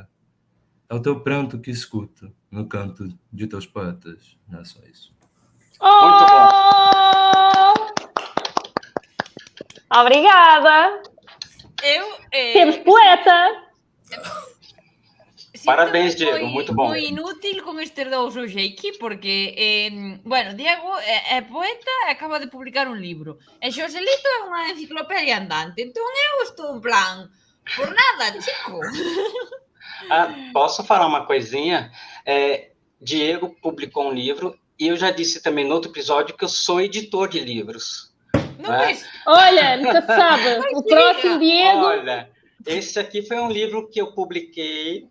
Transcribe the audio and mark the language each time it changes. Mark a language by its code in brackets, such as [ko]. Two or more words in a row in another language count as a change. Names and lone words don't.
[pt] É o teu pranto que escuto no canto de teus poetas. Não é só isso. Muito bom. Obrigada. Temos poeta. Parabéns, Diego, muito bom. [gl] Moi inútil con estes dous hoxe aquí, porque, bueno, Diego é poeta e acaba de publicar un libro. E Xoselito é unha enciclopedia andante. Entón eu estou en plan, por nada, chico. [pt] Posso falar uma coisinha? Diego publicou um livro e eu já disse também no outro episódio que eu sou editor de livros. Não, mas... Olha, nunca sabe. O próximo Diego... Olha, esse aqui foi um livro que eu publiquei.